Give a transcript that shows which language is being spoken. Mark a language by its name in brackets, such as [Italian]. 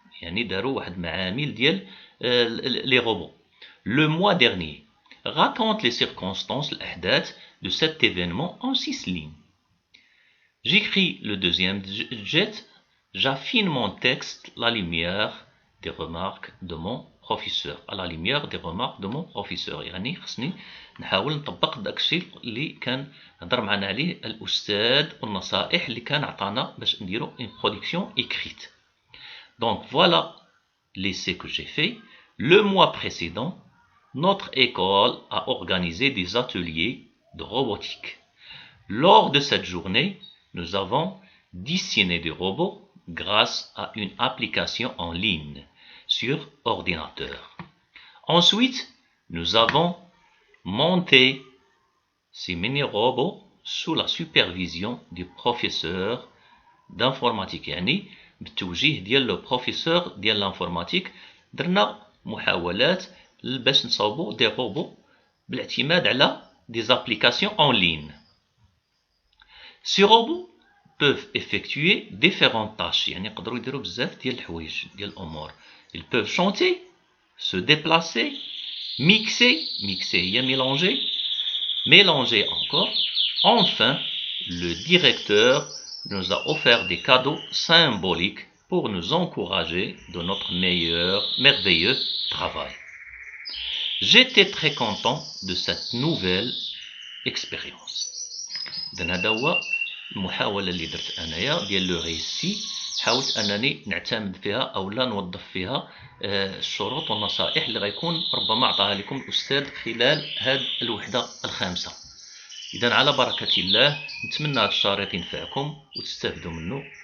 [Arabic] يعني داروا واحد معامل ديال [French] les robots. Le mois dernier, raconte les circonstances, الأحداث de cet événement en 6 lignes. J'écris le deuxième jet, j'affine mon texte à la lumière des remarques de mon professeur. À la lumière des remarques de mon professeur. [Arabic] يعني خصني نحاول نطبق داكشي اللي كان هضر معنا عليه الأستاذ والنصائح اللي كان عطانا باش نديرو [French] une production écrite. Donc voilà l'essai que j'ai fait. Le mois précédent, notre école a organisé des ateliers de robotique. Lors de cette journée, nous avons dessiné des robots grâce à une application en ligne sur ordinateur. Ensuite, nous avons monté ces mini-robots sous la supervision du professeur d'informatique. [Arabic] يعني بالتوجيه ديال لو بروفيسور ديال لانفورماتيك درنا محاولات باش نصاوبوا دي روبو بالاعتماد على [French] des applications en ligne. Ces robots peuvent effectuer différentes tâches. [Arabic] يعني يقدروا يديروا بزاف ديال الحوايج ديال الامور. [French] Ils peuvent chanter, se déplacer, mixer هي mélanger encore. Enfin, le directeur nous a offert des cadeaux symboliques pour nous encourager de notre merveilleux travail. J'étais très content de cette nouvelle expérience. [Arabic] هذا هو المحاولة اللي درت أنايا ديال لو ريسي، حاولت أنني نعتمد فيها أو لا نوظف فيها الشروط والنصائح اللي غيكون ربما عطاها لكم الأستاذ خلال هذه الوحدة الخامسة. إذا على بركة الله نتمنى هذا الشريط ينفعكم وتستافدوا منه.